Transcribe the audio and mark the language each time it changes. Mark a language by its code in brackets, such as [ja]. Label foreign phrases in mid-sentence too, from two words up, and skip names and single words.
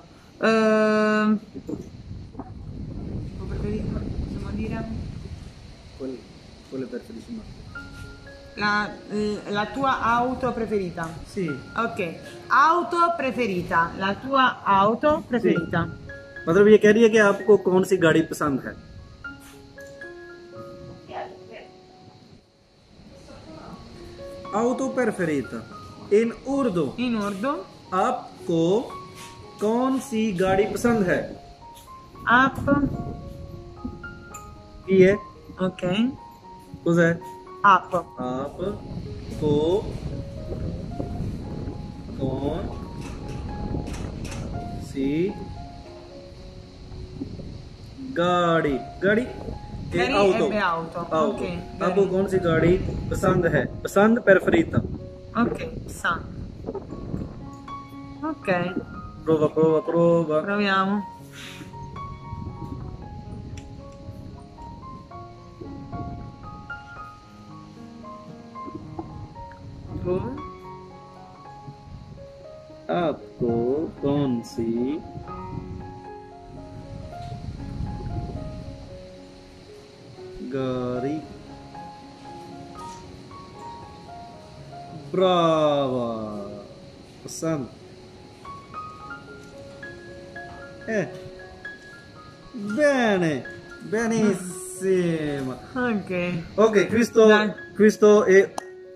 [it] Tuo preferito? Possiamo dire? Quelle preferisci? La tua auto preferita? Sì. Ok. Auto preferita. La tua auto preferita? [ur] مطلب یہ کہہ رہی ہے کہ آپ کو کون سی گاڑی پسند ہے [it] auto preferita in urdu [ur] آپ کو کون سی گاڑی پسند ہے Up. ये [it] Ok. cos'è Up. [ur] آپ کو کون سی گاڑی گاڑی Gari [it] auto ebbe auto. Ok. [ur] آپ کو کون سی گاڑی پسند ہے پسند preferita [it] Ok. San. Ok. prova Proviamo. Tu? [ur] آپ کو کون سی گاڑی brava पसंद [it] bene benissimo Ok. ok questo è oggi